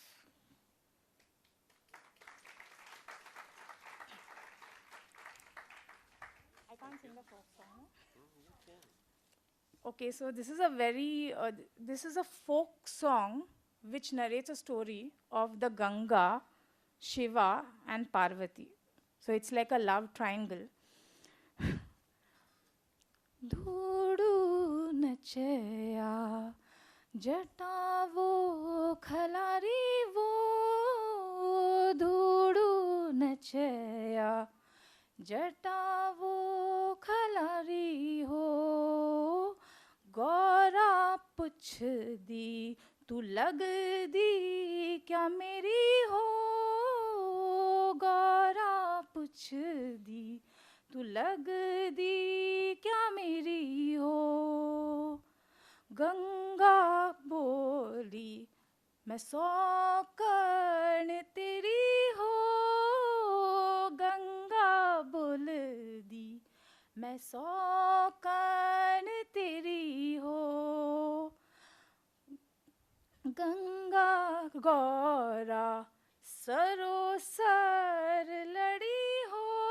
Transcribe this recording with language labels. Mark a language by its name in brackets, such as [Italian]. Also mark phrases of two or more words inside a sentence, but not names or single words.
[English] I can't sing the folk song. Okay, so this is a this is a folk song which narrates a story of the Ganga, Shiva, and Parvati. So it's like a love triangle. [Garhwali] ढूंढू नचाया जटा वो खलारी वो ढूंढू नचाया जटा वो खलारी हो गौरा पुछ दी तू लग दी क्या मेरी हो गौरा पुछ दी तू लग दी क्या मेरी हो गंगा बोली मैं सौकर्ण तेरी हो गंगा बोल दी मैं सौकर्ण तेरी हो गंगा गौरा सरोसर लड़ी हो